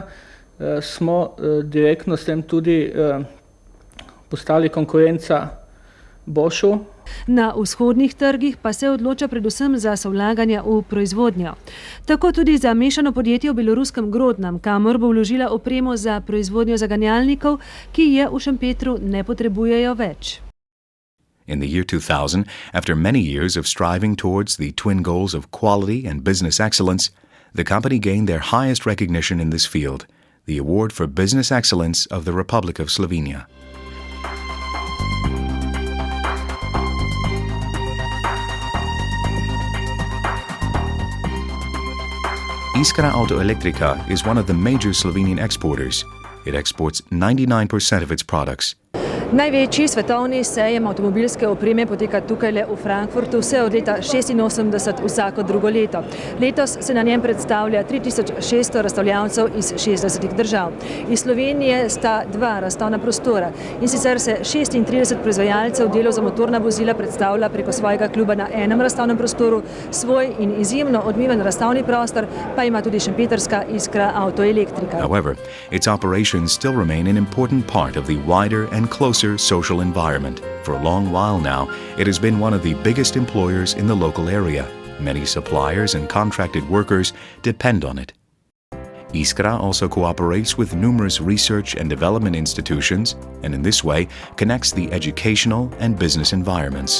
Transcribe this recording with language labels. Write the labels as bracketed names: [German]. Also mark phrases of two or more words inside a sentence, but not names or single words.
[Slovenian] Smo direktno s tem tudi postali konkurenca Boschu. Na vzhodnih trgih pa se odloča predvsem za sovlaganja v proizvodnjo. Tako tudi za mešano podjetje v beloruskem Grodnem, kamor bo vložila opremo za proizvodnjo zaganjalnikov, ki je v Šempetru ne potrebujejo več. [English] In the year 2000, after many years of striving towards the twin goals of quality and business excellence, the company gained their highest recognition in this field, the Award for Business Excellence of the Republic of Slovenia. Iskra Avtoelektrika is one of the major Slovenian exporters. It exports 99% of its products. [Slovenian] Največji svetovni sejem avtomobilske opreme poteka tukaj v Frankfurtu vse od leta 1986 vsako drugo leto. Letos se na njem predstavlja 3600 razstavljavcev iz 60 držav. Iz Slovenije sta 2 razstavna prostora in sicer se 36 proizvajalcev delov za motorna vozila predstavlja preko svojega kluba na enem razstavnem prostoru, svoj in izjemno odmeven razstavni prostor pa ima tudi šempetrska Iskra Avtoelektrika. [English] However, its operations still remain an important part of the wider and closer social environment. For a long while now, it has been one of the biggest employers in the local area. Many suppliers and contracted workers depend on it. Iskra also cooperates with numerous research and development institutions and in this way connects the educational and business environments.